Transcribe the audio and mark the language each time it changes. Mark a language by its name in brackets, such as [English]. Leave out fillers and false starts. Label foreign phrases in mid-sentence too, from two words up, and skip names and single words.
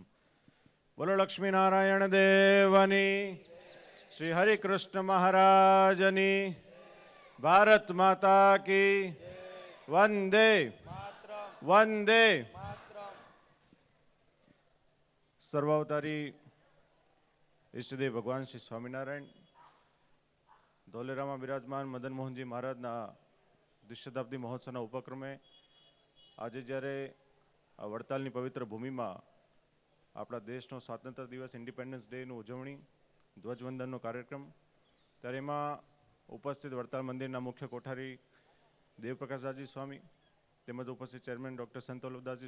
[Gujarati] બોલો લક્ષ્મી નારાયણ દેવની, શ્રી હરિ કૃષ્ણ મહારાજની, [Hindi] भारत माता की वंदे वंदे। [Gujarati] સર્વાવતારી ઇષ્ટદેવ ભગવાન શ્રી સ્વામીનારાયણ धोलेराમાં બિરાજમાન મદન મોહનજી મહારાજના દ્વિશતાબ્દી મહોત્સવના ઉપક્રમે આજે જ્યારે આ વડતાલની પવિત્ર ભૂમિમાં આપણા દેશનો સ્વાતંત્ર્ય દિવસ [English] Independence Day [Gujarati] ઉજવણી ધ્વજવંદનનો કાર્યક્રમ, ત્યારે એમાં ઉપસ્થિત વડતાલ મંદિરના મુખ્ય કોઠારી દેવપ્રકાશદાસજી સ્વામી તેમજ ઉપસ્થિત ચેરમેન ડૉક્ટર સંત વલ્લભદાસજી